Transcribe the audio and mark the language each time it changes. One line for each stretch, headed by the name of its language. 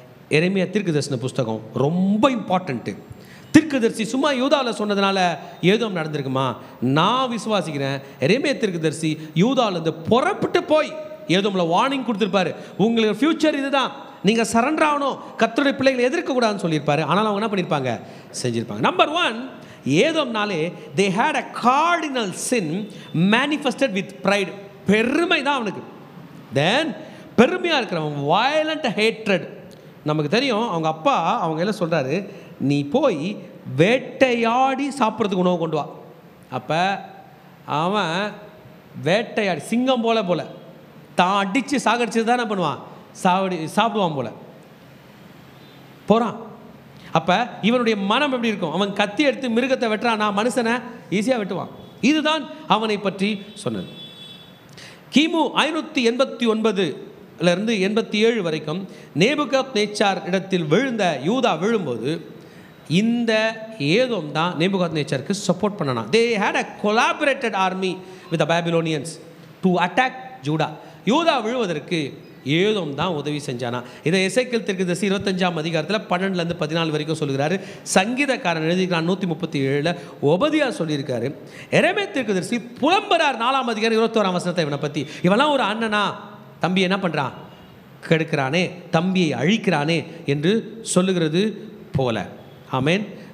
Tamil: எரேமியா தீர்க்கதரிசன புஸ்தகம் ரொம்ப இம்பார்ட்டண்ட்டு. தீர்க்கதரிசி சும்மா யூதாவில் சொன்னதுனால ஏதோம் நடந்திருக்குமா? நான் விசுவாசிக்கிறேன், எரேமியா தீர்க்கதரிசி யூதாவிலேருந்து புறப்பட்டு போய் ஏதோமில் வார்னிங் கொடுத்துருப்பாரு. உங்களுக்கு ஃப்யூச்சர் இதுதான், நீங்கள் சரண்டர் ஆகணும், கர்த்தருடைய பிள்ளைகளை எதிர்க்கக்கூடாதுன்னு சொல்லியிருப்பாரு. ஆனால் அவங்க என்ன பண்ணியிருப்பாங்க? செஞ்சுருப்பாங்க.
English: Number 1, ஏதோம்னாலே they had a cardinal sin manifested with pride.
Tamil: பெருமை தான் அவனுக்கு. தென் பெருமையாக இருக்கிறவன்
English: violent hatred.
Tamil: நமக்கு தெரியும், அவங்க அப்பா அவங்க எல்லாம் சொல்கிறாரு, நீ போய் வேட்டையாடி சாப்பிட்றதுக்கு உணவு கொண்டு வா. அப்போ அவன் வேட்டையாடி சிங்கம் போல தான் அடித்து சாகடிச்சது தான் என்ன பண்ணுவான்? சாப்பிடுவான் போகிறான். அப்போ இவனுடைய மனம் எப்படி இருக்கும்? அவன் கத்தி எடுத்து மிருகத்தை வெட்டுறான், நான் மனுஷனை ஈஸியாக வெட்டுவான். இதுதான் அவனை பற்றி சொன்னது. கிமு 589 87 வரைக்கும் நேபுகாத்நேச்சார் இடத்தில் யூதா விழும்போது இந்த ஏதோம் தான் நேபுகாத்நேச்சாருக்கு சப்போர்ட் பண்ணனா.
English: They had a collaborated army with the Babylonians to attack Judah.
Tamil: யூதா விழுவதற்கு ஏதோம் தான் உதவி செஞ்சானா. இதை எசேக்கியேல் தீர்க்கதரிசி 25ஆம் அதிகாரத்தில் 12-14 வரைக்கும் சொல்கிறாரு. சங்கீதக்காரன் எழுதிக்கிறான் 137. ஒபதியா சொல்லியிருக்காரு. எரேமியா தீர்க்கதரிசி புலம்புறார் 4ஆம் அதிகாரம் 21ஆம் வசனத்தை இவனை பற்றி. இவெல்லாம் ஒரு அண்ணனா, தம்பி என்ன பண்ணுறான், கெடுக்கிறானே, தம்பியை அழிக்கிறானே என்று சொல்லுகிறது போல. ஆமேன்.